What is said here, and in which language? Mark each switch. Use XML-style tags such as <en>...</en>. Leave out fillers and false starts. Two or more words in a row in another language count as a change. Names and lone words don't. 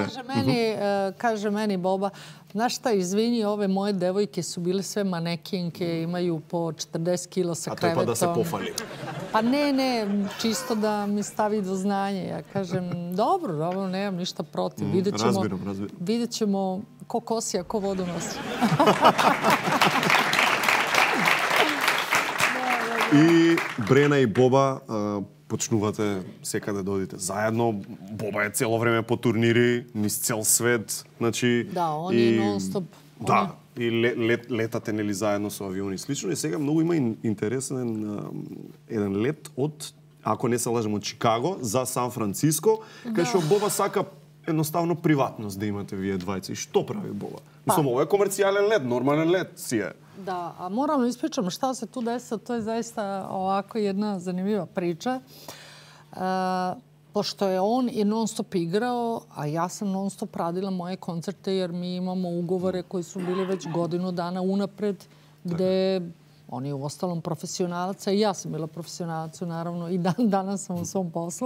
<sr>Kaže meni Boba, znaš šta, izvini, ove moje devojke su bile sve manekinke, imaju po 40 kila sa krevetom. A to je pa da se pofali. Pa ne, čisto da mi stavi do znanja. Ja kažem, dobro, nemam ništa protiv. Vidjet ćemo ko kosi, a ko vodu nosi.</sr> <mk>И Брена и Боба почнувате секаде да одите заедно. Боба е цело време по турнири, низ цел свет. Значи, да, он е нон-стоп. Да, и летате нели заедно со авиони и слично. И сега многу има интересен еден лет од, ако не се лажам, од Чикаго за Сан Франциско, кај што Боба сака едноставно приватност да имате вие двајца. И што прави Боба? Мислам, ово е комерцијален лет, нормален лет си е.</mk> <sr>Da, a moram ispričam šta se tu desilo. To je zaista ovako jedna zanimljiva priča. Pošto je on i non-stop igrao, a ja sam non-stop radila moje koncerte jer mi imamo ugovore koji su bili već godinu dana unapred, gde on je u ostalom profesionalaca i ja sam bila profesionalaca, naravno, i danas sam u svom poslu.</sr>